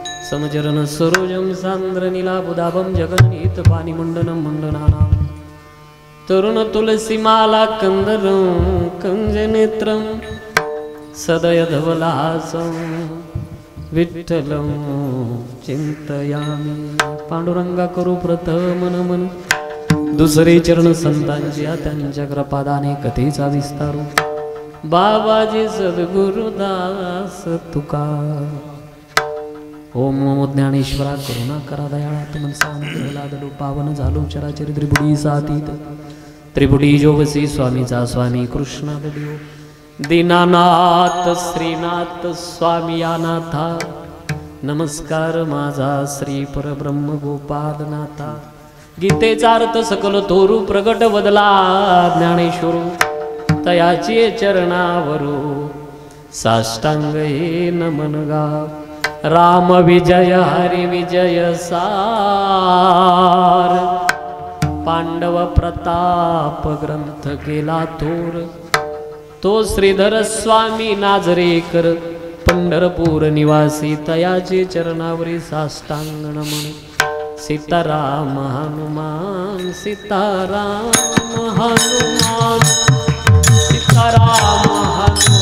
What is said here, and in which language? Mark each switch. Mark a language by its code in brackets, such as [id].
[sa] समचरण सरोजम सांद्र नीलाबुदाभम जगन्नीत पानिमुंडनम मंडनानाम, तरुण तुलसी माला कंदरं कंजनेत्रं सदय धवलासं विठ्ठलं चिंतयामि। [mr] पांडुरंगा करू प्रथम नमन, दुसरे चरण संतांची त्यांच्या कृपादाने कथेचा विस्तारू। बाबाजी सद्गुरुदास तुका। ओम नमो ज्ञानेश्वरा करुणा करा दयाळा तुमन सांगलादलो पावन झालो चराचर त्रिपुटी सातीत, त्रिपुटी जोगसी स्वामीचा स्वामी कृष्णादेव, दीनानाथ श्रीनाथ स्वामी अनाथा, नमस्कार माझा श्री परब्रह्म गोपालनाथा। गीतेचा अर्थ सकल थोरू प्रगट वदला ज्ञानेश्वरू, तयाची चरणावरू साष्टांग हे नमन गा। राम विजय हरि विजय सार, पांडव प्रताप ग्रंथ केला थोर, तो श्रीधर स्वामी नाजरेकर पंढरपूर निवासी, तयाचे चरणावरी साष्टांग नमन। सीताराम हनुमान सीताराम हनुमान सीताराम हनुमान